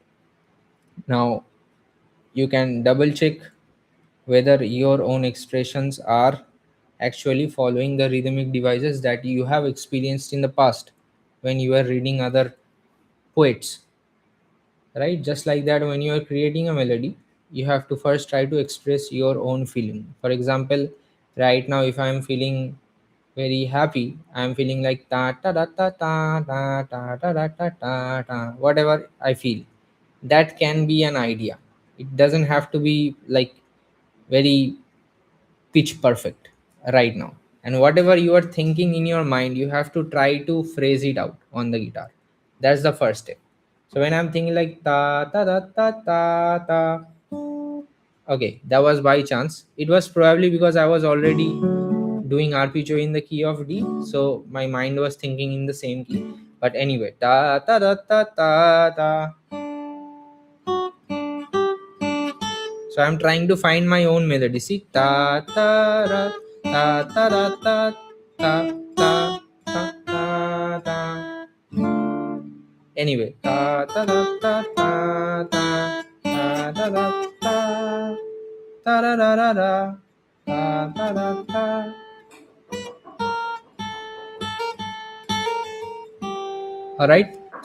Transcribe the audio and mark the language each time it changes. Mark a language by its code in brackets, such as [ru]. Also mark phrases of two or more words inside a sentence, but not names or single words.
[en] Now you can double check whether your own expressions are actually following the rhythmic devices that you have experienced in the past when you were reading other poets, right? Just like that, when you are creating a melody, you have to first try to express your own feeling. For example, right now if I am feeling very happy, I am feeling like ta ta da ta ta ta ta ta da ta ta ta, whatever I feel, that can be an idea. It doesn't have to be like very pitch perfect right now. And whatever you are thinking in your mind, you have to try to phrase it out on the guitar. That's the first step. So when I'm thinking like ta ta ta ta ta ta, okay, that was by chance. It was probably because I was already doing arpeggio in the key of D, so my mind was thinking in the same key. But anyway, ta ta ta ta ta ta. So I'm trying to find my own melody. See, ta ta ra, ta ta ra ta ta ta ta ta ta. Anyway, ta ta ra ta ta ta ta ta ra ta ta ra ra ra ra ta ta ra ta. All right.